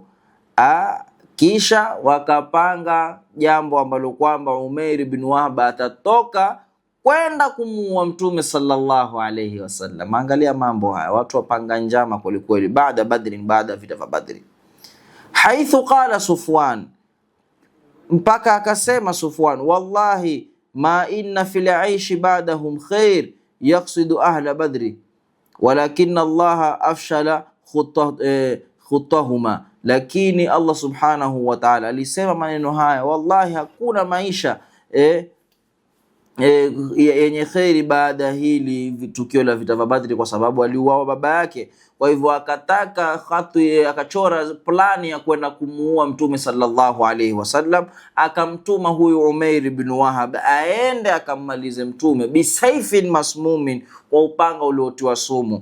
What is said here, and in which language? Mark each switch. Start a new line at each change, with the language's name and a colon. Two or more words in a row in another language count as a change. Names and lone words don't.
Swahili: Kisha wakapanga jambo ambalo kwamba Umair ibn Wahab atatoka kwenda kumuua Mtume
Arabic: صلى الله عليه وسلم.
Swahili: Angalia mambo haya, watu wapanga njama kweli kweli baada Badri, baada vita vya Badri.
Arabic: حيث قال
Swahili: Sufwan, mpaka akasema Sufwan,
Arabic: والله ما إن في العيش بعدهم خير يقصد أهل بدر ولكن الله أفشل خطتهما.
Swahili: Lakini Allah
Arabic: سبحانه وتعالى
Swahili: alisema maneno haya, wallahi hakuna maisha yenye khairi baada hili tukio la vita vya Badri, kwa sababu aliuawa baba yake. Kwa hivyo akataka akachora plani ya kwenda kumuua Mtume
Arabic: صلى الله عليه وسلم,
Swahili: akamtuma huyu Umair ibn Wahab aende akammalize Mtume
Arabic: بسيف مسموم,
Swahili: kwa upanga uliotiwa sumu.